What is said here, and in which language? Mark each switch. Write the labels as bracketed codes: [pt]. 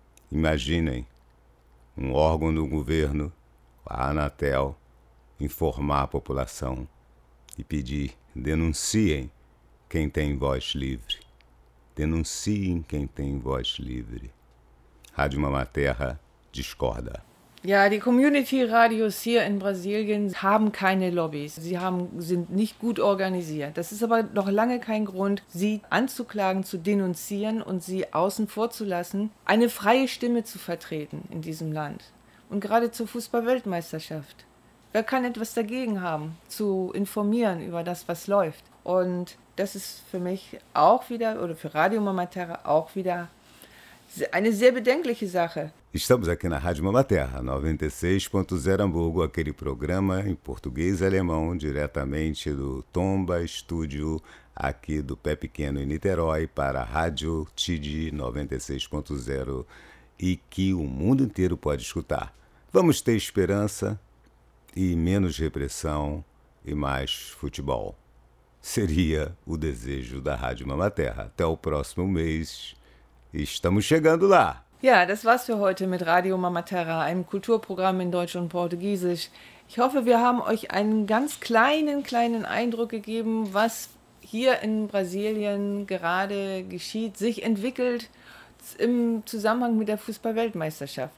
[pt] Imaginem um órgão do governo, a Anatel, informar a população e pedir: denunciem quem tem voz livre. Denunciem quem tem voz livre. Rádio Mamaterra discorda. [de] Ja, die Community-Radios hier in Brasilien haben keine Lobbys. Sie sind nicht gut organisiert. Das ist aber noch lange kein Grund, sie anzuklagen, zu denunzieren und sie außen vor zu lassen, eine freie Stimme zu vertreten in diesem Land. Und gerade zur Fußball-Weltmeisterschaft. Wer kann etwas dagegen haben, zu informieren über das, was läuft? Und das ist für mich auch wieder, oder für Radio Mamaterra auch wieder, eine sehr bedenkliche Sache. [pt] Estamos aqui na Rádio Mamaterra, 96.0 Hamburgo, aquele programa em português e alemão, diretamente do Tomba Estúdio, aqui do Pé Pequeno em Niterói, para a Rádio TID 96.0, e que o mundo inteiro pode escutar. Vamos ter esperança e menos repressão e mais futebol. Seria o desejo da Rádio Mamaterra. Até o próximo mês. Estamos chegando lá! [de] Ja, das war's für heute mit Radio Mamaterra, einem Kulturprogramm in Deutsch und Portugiesisch. Ich hoffe, wir haben euch einen ganz kleinen Eindruck gegeben, was hier in Brasilien gerade geschieht, sich entwickelt im Zusammenhang mit der Fußball-Weltmeisterschaft.